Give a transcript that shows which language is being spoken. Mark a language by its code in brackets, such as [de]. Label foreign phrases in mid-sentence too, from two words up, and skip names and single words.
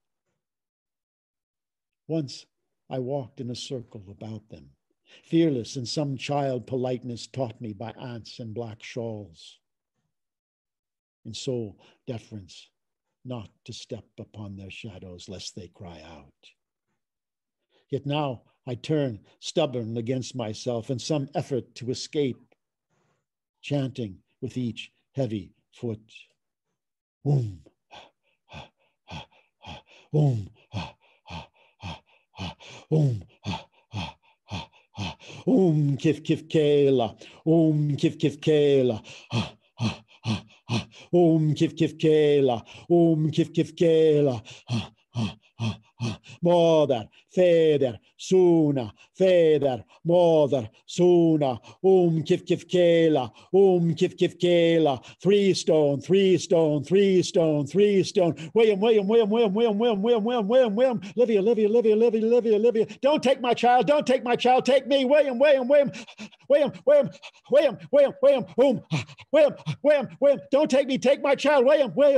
[en] Once I walked in a circle about them, fearless in some child politeness taught me by aunts in black shawls, in soul deference, not to step upon their shadows lest they cry out. Yet now I turn stubborn against myself in some effort to escape, chanting with each heavy foot. Om, om, om, om, kif kif kela, om, kif kif kela, om, kif kif kela, om, kif kif kela, mother, father, suna, father, mother, suna, kif kif kela, kif kif kela, 3 stone, 3 stone, 3 stone, 3 stone, William, Livia, Livia, Livia, Livia, Livia, Livia, don't take my child, don't take my child, take me, William, William, don't take me, take my child, William.